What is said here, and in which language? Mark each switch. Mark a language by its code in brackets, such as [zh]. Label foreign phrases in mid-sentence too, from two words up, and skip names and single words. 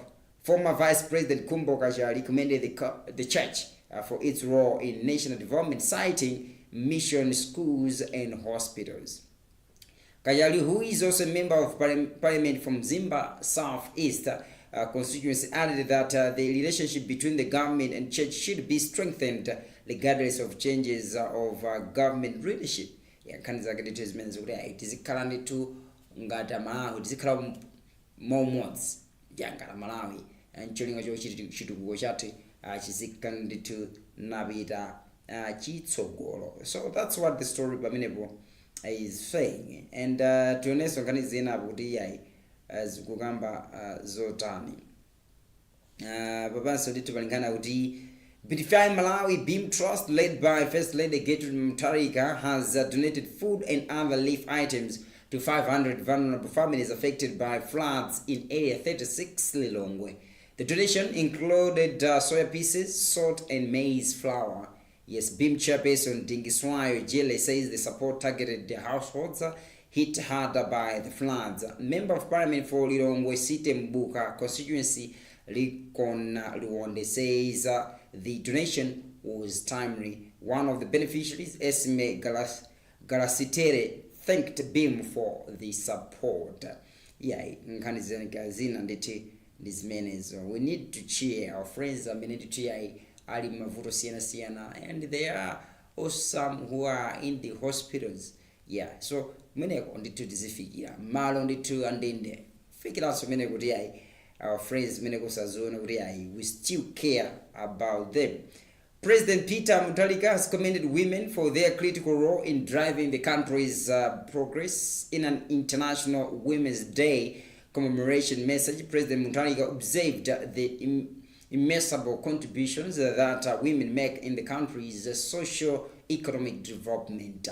[en] Former Vice President Kumbo Kajali commended the church for its role in national development, citing mission schools and hospitals. Kajali, who is also a member of parliament from Zimba Southeast constituency, added that the relationship between the government and church should be strengthened, regardless of changes of government leadership. [ny] Nkhani zake ndithu zimene zikuti tizikhala ndithu ngati Malawi, tizikhala momodzi ngati Malawi, ncholinga chitukuko chathu chizikhala ndithu napita chitsogolo. [en] So that's what the story pamenepo is saying. [ny] And tionenso nkhani zina apo kuti zikukamba zotani. Papanso ndithu palingana kuti [en] Beautifying Malawi Beam Trust, led by First Lady Gertrude Mutharika, has donated food and other relief items to 500 vulnerable families affected by floods in Area 36 Lilongwe. The donation included soya pieces, salt and maize flour. Yes, Beam chairperson Dingiswayo Jele says the support targeted the households hit harder by the floods. Member of Parliament for Lilongwe Site Mbuka constituency Likon Luonde says the donation was timely. One of the beneficiaries, Esme Galasitere, thanked Beam for the support. [ny] Nkhani zina nditi ndizmenezo. [en] We need to cheer our friends. We need to cheer [ny] ali mavuto siyana, [en] and there are also some who are in the hospitals. [ny] So meneko ndithu tizifikira malo ndithu andende fikiranso meneko kuti [en] our friends [ny] meneko sazona kuti [en] we still care about them. President Peter Mutharika has commended women for their critical role in driving the country's progress. In an International Women's Day commemoration message, President Mutharika observed the immeasurable contributions that women make in the country's socio-economic development.